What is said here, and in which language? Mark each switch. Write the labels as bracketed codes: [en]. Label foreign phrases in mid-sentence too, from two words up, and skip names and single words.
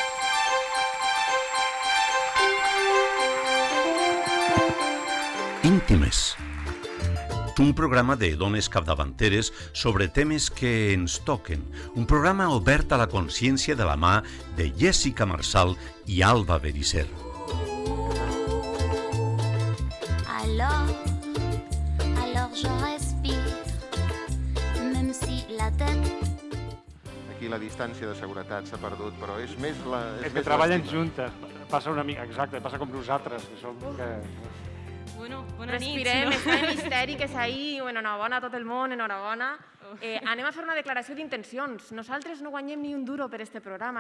[ca] Íntimes. Un programa de dones capdavanteres sobre temes que ens toquen. Un programa obert a la consciència de la mà de Jèssica Marçal i Alba Berisser. [fr] Alors je respire, même si la tête... [ca] Aquí la distància de seguretat s'ha perdut, però és més la... És que treballen juntes. Passa una mica, exacte, passa com nosaltres, que som... Bueno, bona nit. Respirem, està en misteri, que és ahir. Enhorabona a tot el món, enhorabona. Anem a fer una declaració d'intencions. Nosaltres no guanyem ni un duro per este programa.